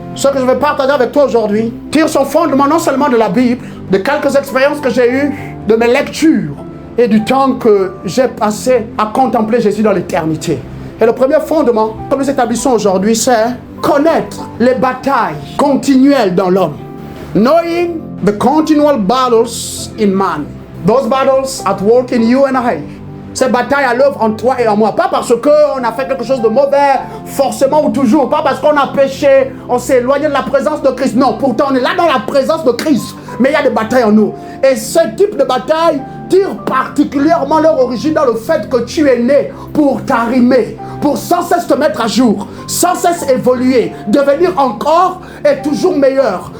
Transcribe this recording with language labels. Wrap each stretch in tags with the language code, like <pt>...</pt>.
<fr>Ce que je vais partager avec toi aujourd'hui tire son fondement non seulement de la Bible, de quelques expériences que j'ai eues, de mes lectures et du temps que j'ai passé à contempler Jésus dans l'éternité. Et le premier fondement que nous établissons aujourd'hui, c'est connaître les batailles continuelles dans l'homme.</fr> <en>Knowing the continual battles in man. Those battles at work in you and I.</en> <fr>Ces batailles à l'œuvre en toi et en moi. Pas parce qu'on a fait quelque chose de mauvais, forcément ou toujours. Pas parce qu'on a péché, on s'est éloigné de la présence de Christ. Non, pourtant on est là dans la présence de Christ. Mais il y a des batailles en nous. Et ce type de bataille tire particulièrement leur origine dans le fait que tu es né pour t'arrimer, pour sans cesse te mettre à jour, sans cesse évoluer, devenir encore et toujours meilleur.</fr>